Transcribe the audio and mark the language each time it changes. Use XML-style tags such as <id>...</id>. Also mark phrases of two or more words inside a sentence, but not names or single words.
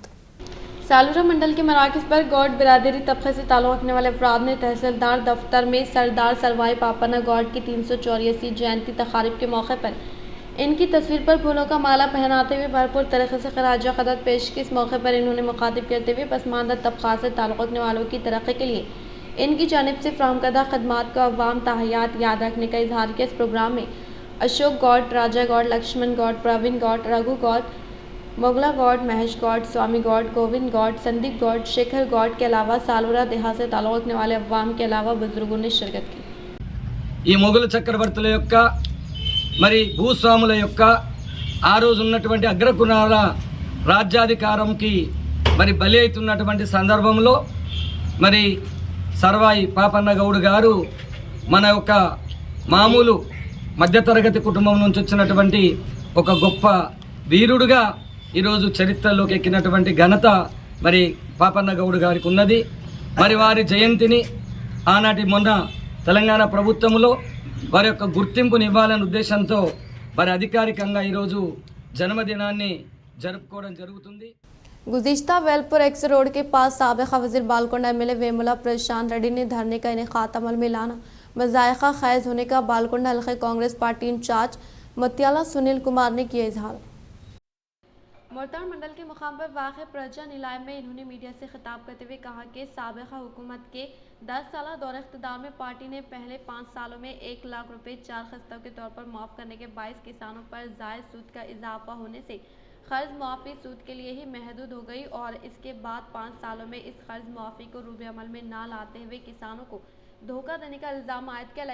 <ur>سالورا منڈل کے مراکز پر گوڈ برادری طبقے سے تعلق رکھنے والے افراد نے تحصیلدار دفتر میں سردار سروائی پاپنا گوڈ کی 384 جینتی تقاریب کے موقع پر ان کی تصویر پر پھولوں کا مالا پہناتے ہوئے بھرپور طریقے سے خراج عقیدت پیش کی. اس موقع پر انہوں نے مخاطب کرتے ہوئے پسماندہ طبقات سے تعلق رکھنے والوں کی ترقی کے لیے ان کی جانب سے فراہم کردہ خدمات کو عوام تاحیات یاد رکھنے کا اظہار کیا. اس پروگرام میں اشوک گوڈ، راجا گوڈ، لکشمن گوڈ، پروین گوڈ، رگھو گوڈ، موگلا گوڈ، مہیش گوڈ، سوامی گوڈ، گووند گوڈ، سندیپ گوڈ، شیکھر گوڈ کے علاوہ سالورا دیہات سے تعلق رکھنے والے عوام کے علاوہ بزرگوں نے شرکت کی.</ur> <te>ఈ మొఘలు చక్రవర్తుల యొక్క మరి భూస్వాముల యొక్క ఆ రోజు ఉన్నటువంటి అగ్రకులాల రాజ్యాధికారంకి మరి బలి అవుతున్నటువంటి సందర్భంలో మరి సర్వాయి పాపన్న గౌడ్ గారు మన యొక్క మామూలు మధ్యతరగతి కుటుంబం నుంచి వచ్చినటువంటి ఒక గొప్ప వీరుడుగా ఈరోజు చరిత్రలోకి ఎక్కినటువంటి ఘనత మరి పాపన్న గౌడ్ గారికి ఉన్నది। మరి వారి జయంతిని ఆనాటి మొన్న తెలంగాణ ప్రభుత్వంలో వారి యొక్క గుర్తింపుని ఇవ్వాలనే ఉద్దేశంతో మరి అధికారికంగా ఈరోజు జన్మదినాన్ని జరుపుకోవడం జరుగుతుంది।</te> <ur>گزشتہ ویلپور ایکس روڈ کے پاس سابقہ وزیر بالکونڈا ایم ایل اے ویمولا پرشانت ریڈی نے دھرنے کا انعقاد عمل میں لانا مضحکہ خیز ہونے کا بالکونڈا حلقے کانگریس پارٹی انچارج متیالا سنیل کمار نے کیا اظہار. مورتاڑ منڈل کے مقام پر واک پرجا نیلائے میں انہوں نے میڈیا سے خطاب کرتے ہوئے کہا کہ سابقہ حکومت کے 10 سال دور اقتدار میں پارٹی نے پہلے 5 سالوں میں 1 لاکھ روپے 4 قسطوں کے طور پر معاف کرنے کے باعث کسانوں پر جائز سود کا اضافہ ہونے سے قرض معافی سود کے لیے ہی محدود ہو گئی اور اس کے بعد 5 سالوں میں اس قرض معافی کو روبہ عمل میں نہ لاتے ہوئے کسانوں کو دھوکہ دینے کا الزام عائد کیا.</ur>